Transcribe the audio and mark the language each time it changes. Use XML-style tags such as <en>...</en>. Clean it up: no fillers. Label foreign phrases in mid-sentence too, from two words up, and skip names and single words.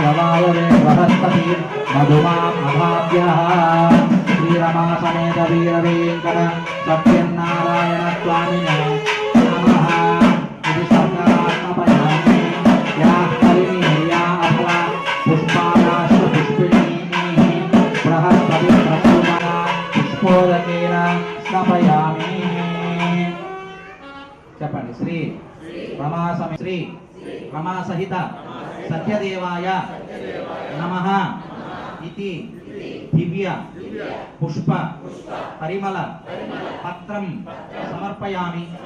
<sa>वायवे बृहस्पति मधुमाम् अभाव्यः श्रीरमा समेत वीरवेङ्कट सत्यनारायण स्वामिने नमः इति शङ्करात्मपयामि याः परिणीया अथवा पुष्पायाश्च पुष्पिणीः बृहस्पति प्रसूमना पुष्पोदकेन स्नपयामि చెప్పండి శ్రీ రమా సహిత సత్యదేవాయ నమః ఇతి దివ్య పుష్ప పరిమళ పత్రం సమర్పయామి.</sa>